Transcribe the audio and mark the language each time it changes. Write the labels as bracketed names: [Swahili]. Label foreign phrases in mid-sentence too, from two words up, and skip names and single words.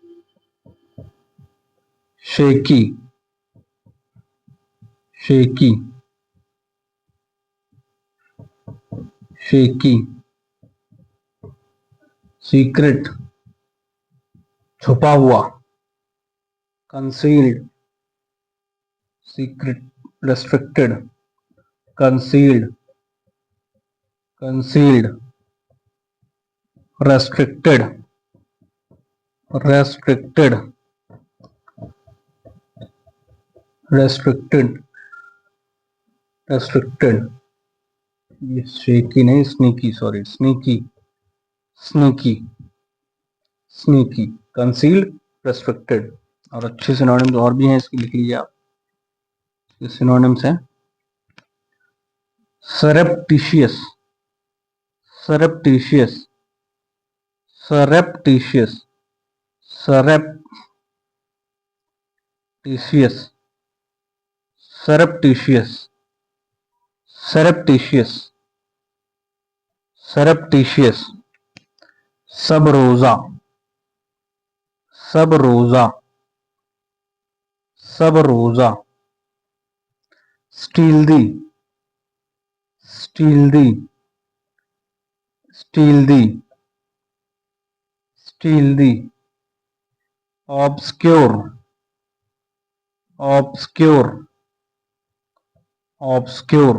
[English] shaky, shaky, shaky, secret, [Hindi] छुपा हुआ, [English] concealed, secret, restricted, concealed, concealed, restricted, restricted, restricted, restricted. [Hindi] ये शेकी नहीं, [English] sneaky, sorry, sneaky, sneaky, sneaky, concealed, restricted. [Hindi] और अच्छे सिनोनिम्स और भी हैं, इसकी लिख लीजिए आप. [English] सिनोनिम्स हैं surreptitious, surreptitious, surreptitious, surreptitious, surreptitious, surreptitious, surreptitious, sub rosa, sub rosa, sub rosa, stealthy, stealthy, stealthy, stealthy, obscure, obscure, obscure.